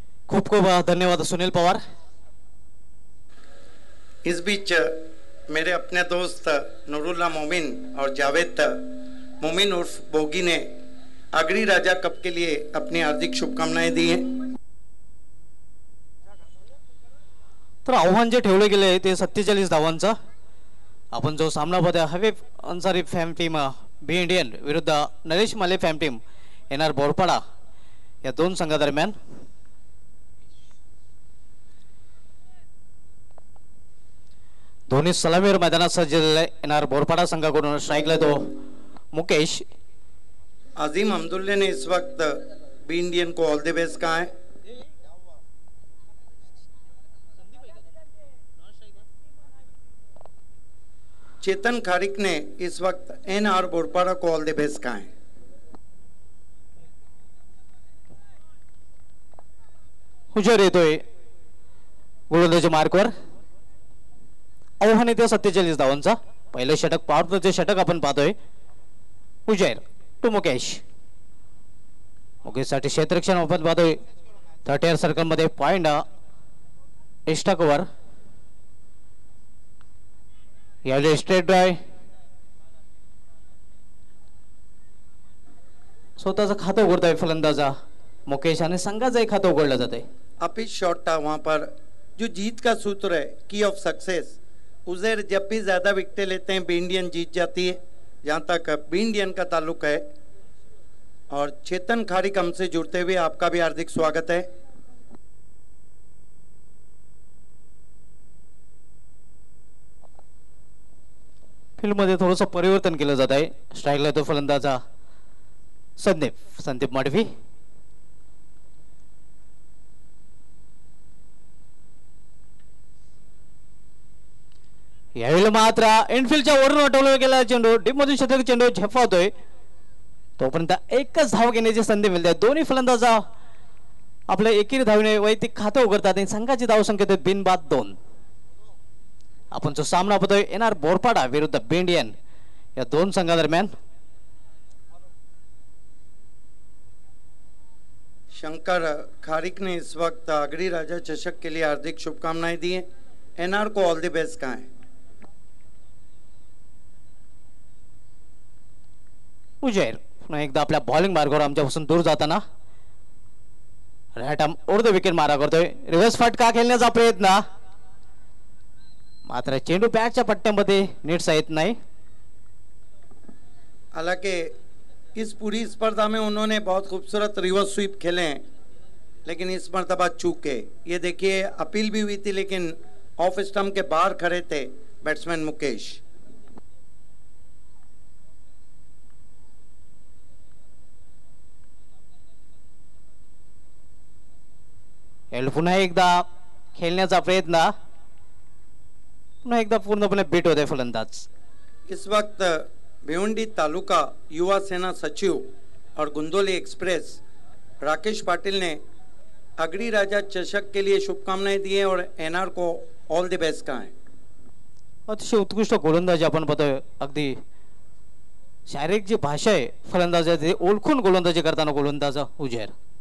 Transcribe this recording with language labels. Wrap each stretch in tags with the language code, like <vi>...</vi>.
<mr>खूप खूप धन्यवाद सुनील पवार.</mr> <hi>इस बीच मेरे अपने दोस्त नूरुल्लाह मोमिन और जावेद मोमिन उर्फ बोगी ने आगरी राजा कप के लिए अपनी हार्दिक शुभकामनाएं दी हैं.</hi> <mr>तर आव्हान जे ठेवले गेले ते 47 धावांचं. आपण जो सामना बघतोय हबीब अन्सारी फॅम टीम बी इंडियन विरुद्ध नरेश माले फॅम टीम येणार बोरपाडा या दोन संघादरम्यान. दोन्ही सलामीवर मैदानात सज्जलेले येणार बोरपाडा संघाकडून स्ट्राइकला तो मुकेश.</mr> <hi>अजीम अब्दुल्ला ने इस वक्त बी इंडियन को</hi> <en>all the best</en> <hi>कहा है. चेतन खारिक ने इस वक्त एनआर बोरपाड़ा को</hi> <en>all the best</en> <hi>कहा है.</hi> <mr>हुजर येतोय गोलंदाजी मार्कवर. आव्हान येते 47 धावांचा. पहिलं षटक पॉवर प्लेचे षटक आपण पाहतोय. उजैर टू मुकेश. मुकेशसाठी क्षेत्ररक्षण आपण पाहतोय 30 सर्कल मध्ये पॉइंट एक्स्ट्रा कव्हर. यावेळी स्ट्रेट ड्राय स्वतःचं खातं उघडतोय फलंदाजा मुकेश आणि संघाचं खातं उघडलं जाते.</mr> <hi>अपिच शॉट था वहां पर. जो जीत का सूत्र है</hi> <en>key of success,</en> <hi>उजैर जब भी ज्यादा विकेटें लेते हैं बी इंडियन जीत जाती है, जहां तक बी इंडियन का ताल्लुक है. और चेतन खारिक हमसे जुड़ते हुए आपका भी हार्दिक स्वागत है.</hi> <mr>फील्ड मध्ये थोडंसं परिवर्तन केलं जात आहे. स्ट्राइकला तो फलंदाजा संदीप माडवी. यावेळी मात्र इनफिल्डच्या वरून अटवला गेला चेंडू डीप मधून शतक चेंडू झेपावतोय. तोपर्यंत एकच धाव घेण्याची संधी मिळते. दोन्ही फलंदाजा आपल्या एकेरी धावने वैयक्तिक खातं उघडतात आणि संघाची धावसंख्या बिनबाद 2. आपण जो सामना बघतोय येणार बोरपाडा विरुद्ध बी इंडियन या दोन संघादरम्यान.</mr> <hi>शंकर खारिक ने इस वक्त आगरी राजा चषक के लिए हार्दिक शुभकामनाएं दी हैं. एनआर को</hi> <en>all the best</en> <hi>कहा है.</hi> <mr>उजैर पुन्हा एकदा आपल्या बॉलिंग मार्गावर आमच्यापासून दूर जाताना right arm over the wicket मारा करतोय. रिव्हर्स फटका खेळण्याचा प्रयत्न मात्र चेंडू बॅटच्या पट्ट्यामध्ये नीट येत नाही.</mr> <hi>हालांकि इस पूरी स्पर्धा में उन्होंने बहुत खूबसूरत रिवर्स स्वीप खेले हैं, लेकिन इस मरतबा चूक है. ये देखिए अपील भी हुई थी लेकिन ऑफ स्टंप के बाहर खड़े थे बैट्समैन मुकेश.</hi> <mr>पुन्हा एकदा खेळण्याचा प्रयत्न पुन्हा एकदा पूर्णपणे बीट होते फलंदाज.</mr> <hi>इस वक्त भिवंडी तालुका युवा सेना सचिव और गुंदोली एक्सप्रेस राकेश पाटिल ने अगड़ी राजा चषक के लिए शुभकामनाएं दी हैं और एनआर को</hi> <en>all the best</en> <hi>कहा है.</hi> <mr>अतिशय उत्कृष्ट गोलंदाजी आपण पाहतोय. अगदी शारीरिक जी भाषा आहे फलंदाजाची ओळखून गोलंदाजी करताना गोलंदाज उजेर.</mr>